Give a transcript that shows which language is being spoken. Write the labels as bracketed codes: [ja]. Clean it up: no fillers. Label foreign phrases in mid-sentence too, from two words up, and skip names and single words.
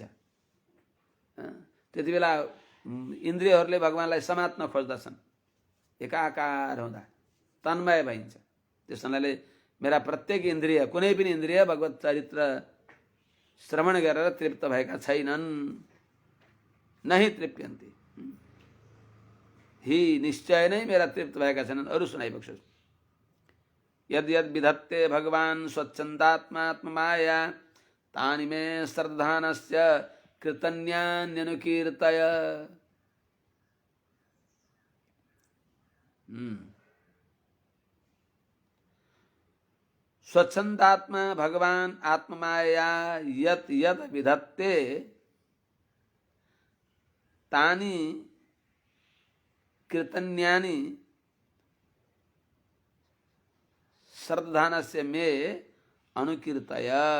[ne] त्यति बेला इन्द्रियहरूले भगवानलाई समात्न खोज्दछन्, एकाकार हुँदा तन्मय भइन्छ। त्यस हुनाले मेरा प्रत्येक इन्द्रिय, कुनै पनि इन्द्रिय भगवत चरित्र श्रवण गरेर तृप्त भएका छैनन्। [sa] नहि तृप्यन्ति, [ne] ही निश्चय नै मेरा तृप्त भएका छैनन्, अरू सुनाइबक्स्योस्। [sa] यद यद विधत्ते भगवान् स्वच्छन्दात्मात्ममाया तानि मे श्रद्धानस्य कृतन्यान्यनुकीर्तय। स्वच्छन्दात्मा भगवान् आत्ममाया यत यद विधत्ते तानि कृतन्यानि श्रद्धानस्य मे अनुकीर्तय।